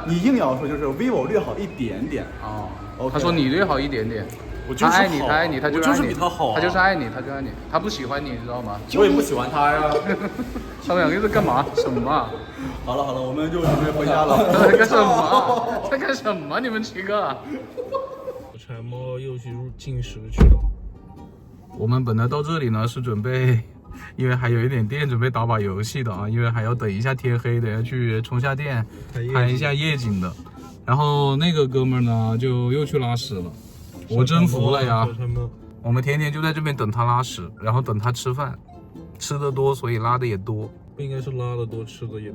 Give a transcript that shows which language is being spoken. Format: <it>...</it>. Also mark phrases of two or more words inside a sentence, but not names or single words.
<zh>你硬要說就是 vivo 略好一點點。哦。 Okay. 他說你略好一點點。他愛你，他愛你，他就是比他好，他就是愛你，他就愛你，他不喜歡你，你知道嗎？我也不喜歡他呀。他們兩個在幹嘛？什麼？好了好了，我們就準備回家了。在幹什麼？在幹什麼？ 你們幾個？柴貓又去進食去了。我們本來到這裡呢是準備，因為還有一點電，準備打把遊戲的啊，因為還要等一下天黑，等下去充下電，看一下夜景的。然後那個哥們呢就又去拉屎了。我真服了呀！我們天天就在這邊等他拉屎，然後等他吃飯，吃的多，所以拉的也多。不應該是拉的多，吃的也多。</zh>